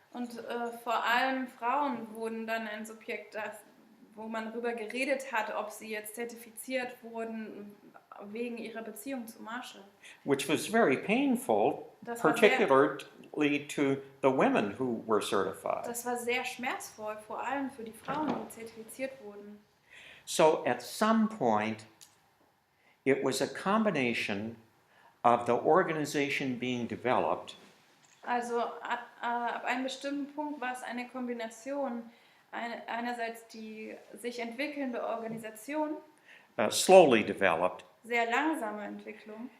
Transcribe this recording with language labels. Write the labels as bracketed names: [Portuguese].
[German] Und vor allem Frauen wurden dann ein Subjekt, wo man darüber geredet hat, ob sie jetzt zertifiziert wurden wegen ihrer Beziehung zu Marshall. [English] Which was very painful, [German] Das war [English] particularly to the women who were certified. [German] Das war sehr schmerzvoll, vor allem für die Frauen, die zertifiziert wurden. [English] So at some point, it was a combination of the organization being developed [German] Also ab einem bestimmten Punkt war es eine Kombination, einerseits die sich entwickelnde Organisation, [English] slowly developed, [German] sehr langsame Entwicklung,